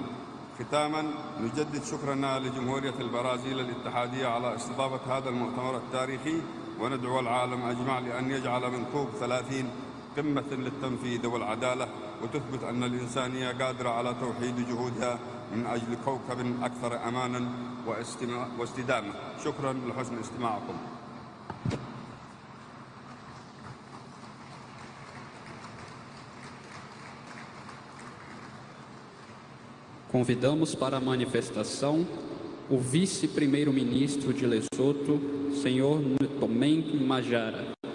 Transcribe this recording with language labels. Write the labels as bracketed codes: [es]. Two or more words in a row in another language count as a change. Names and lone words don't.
[ar] ختاماً نجدد شكرنا لجمهورية البرازيل الاتحادية على استضافة هذا المؤتمر التاريخي، وندعو العالم أجمع لأن يجعل من كوب 30 قمة للتنفيذ والعدالة، وتثبت أن الإنسانية قادرة على توحيد جهودها من أجل كوكب أكثر أماناً واستدامة. شكراً لحسن استماعكم. [pt] Convidamos para a manifestação o vice-primeiro-ministro de Lesoto, senhor Tomeng Majara.